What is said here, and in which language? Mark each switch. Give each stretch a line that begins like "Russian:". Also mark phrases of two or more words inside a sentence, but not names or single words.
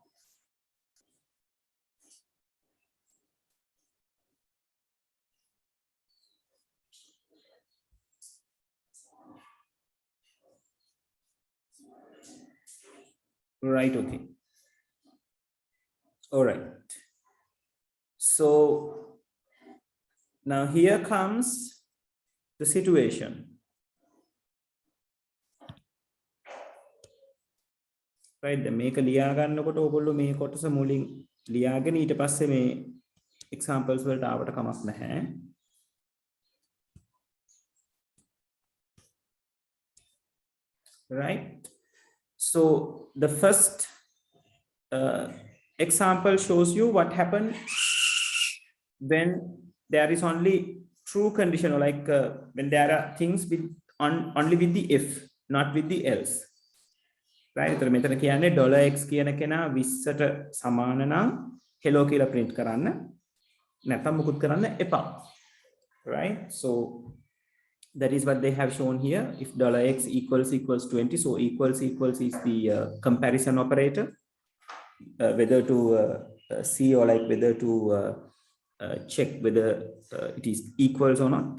English: Right, okay. All right. So now here comes the situation. right?
Sinhala: දැන් මේක ලියා ගන්නකොට ඕගොල්ලෝ මේ කොටස මුලින් ලියාගෙන ඊට පස්සේ මේ examples වලට ආවට කමක් නැහැ.
English: Right? So the first example shows you what happens when there is only true condition, or like when there are things with only with the if, not with the else. Right? So
Sinhala: මෙතන කියන්නේ $x කියන කෙනා 20ට සමාන නම් hello කියලා print කරන්න නැත්නම් මුකුත් කරන්න එපා.
English: Right? So that is what they have shown here. If $x equals 20, so equals is the comparison operator, whether to see or like whether to check whether it is equals or not.